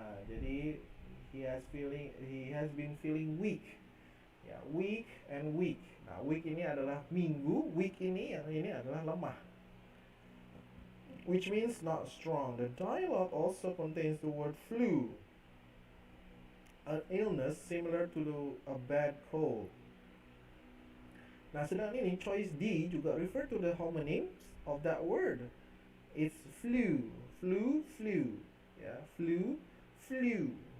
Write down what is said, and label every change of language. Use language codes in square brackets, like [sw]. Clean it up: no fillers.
[id] Jadi [en] he has been feeling weak ya, weak and week. [id] Nah, week ini adalah minggu, week ini adalah lemah, [en] which means not strong. The dialogue also contains the word flu, an illness similar to a bad cold. [id] Nah, sedang ini [en] choice D juga refer to the homonyms of that word. It's flew, flew, flew ya, flew, flew.